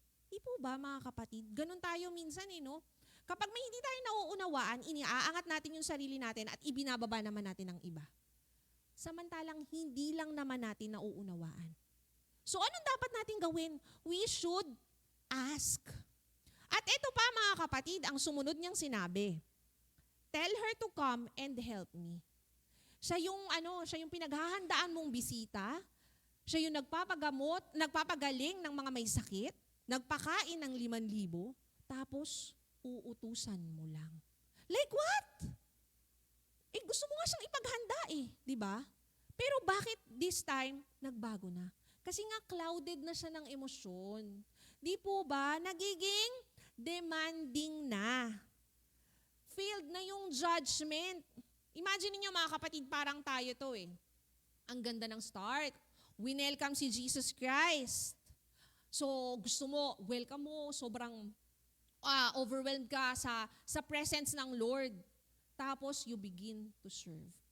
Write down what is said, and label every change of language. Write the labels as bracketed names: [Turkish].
[Filipino] Di po ba, mga kapatid? Ganun tayo minsan no? Kapag may hindi tayo nauunawaan, iniaangat natin yung sarili natin at ibinababa naman natin ang iba. Samantalang hindi lang naman natin nauunawaan. So anong dapat natin gawin? [English] We should ask. [Filipino] At ito pa, mga kapatid, ang sumunod niyang sinabi. [English] Tell her to come and help me. [Filipino] Siya yung pinaghahandaan mong bisita. Siya yung nagpapagaling ng mga may sakit, nagpakain ng 5,000, tapos uutusan mo lang. [English] Like what? [Filipino] Gusto mo nga siyang ipaghanda di ba? Pero bakit [English] this time [Filipino] nagbago na? Kasi nga clouded na siya ng emosyon. Di po ba? Nagiging demanding na. Failed na yung judgment. Imagine niyo mga kapatid, parang tayo to Ang ganda ng start. Winelcome si Jesus Christ. So gusto mo, welcome mo, sobrang overwhelmed ka sa presence ng Lord. Tapos [English] you begin to serve.